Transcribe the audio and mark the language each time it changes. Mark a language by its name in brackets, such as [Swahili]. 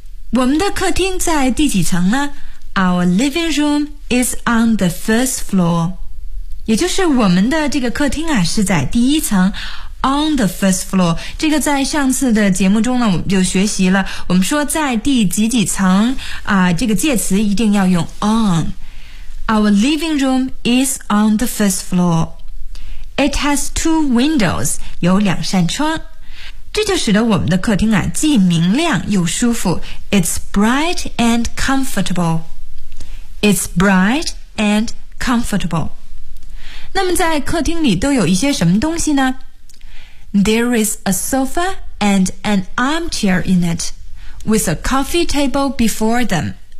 [Chinese] 我们的客厅在第几层呢？ [English] Our living room is on the first floor. [Chinese] 也就是我们的这个客厅啊，是在第一层。 [English] On the first floor， [Chinese] 这个在上次的节目中呢，我们就学习了。我们说在第几几层啊，这个介词一定要用 on。 [English] Our living room is on the first floor. It has two windows， [Chinese] 有两扇窗。这就使得我们的客厅啊，既明亮又舒服。 [English] It's bright and comfortable. It's bright and comfortable. [Chinese] 那么在客厅里都有一些什么东西呢？ [English] There is a sofa and an armchair in it, with a coffee table before them.